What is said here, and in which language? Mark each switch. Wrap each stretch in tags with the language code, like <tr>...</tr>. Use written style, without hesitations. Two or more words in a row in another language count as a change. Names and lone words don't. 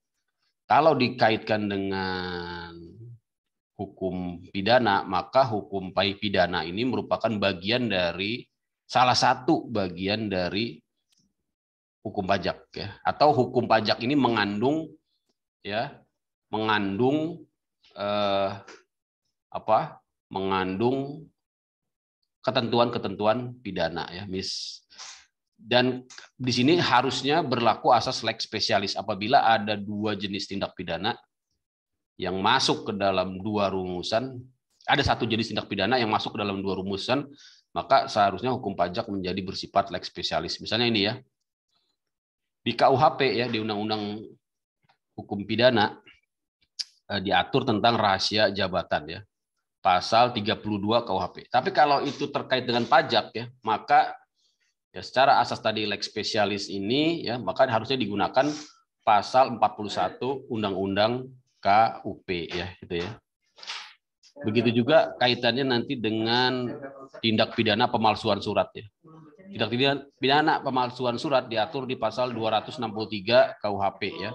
<id>Kalau dikaitkan dengan hukum pidana, maka hukum pidana ini merupakan bagian dari salah satu bagian dari hukum pajak ya, atau hukum pajak ini mengandung ketentuan-ketentuan pidana ya, dan di sini harusnya berlaku asas</id> <la>lex specialis.</la> <id>Apabila ada 2 jenis tindak pidana yang masuk ke dalam 2 rumusan, ada 1 jenis tindak pidana yang masuk ke dalam 2 rumusan, maka seharusnya hukum pajak menjadi bersifat</id> <la>lex specialis.</la> <id>Misalnya ini ya, di KUHP ya, di Undang-Undang Hukum Pidana diatur tentang rahasia jabatan ya, pasal 32 KUHP. Tapi kalau itu terkait dengan pajak ya, maka ya secara asas tadi</id> <la>lex specialis</la> <id>ini ya, maka harusnya digunakan pasal 41 Undang-Undang KUP ya, gitu ya. Begitu juga kaitannya nanti dengan tindak pidana pemalsuan surat ya. Tindak pidana pemalsuan surat diatur di pasal 263 KUHP ya.</id>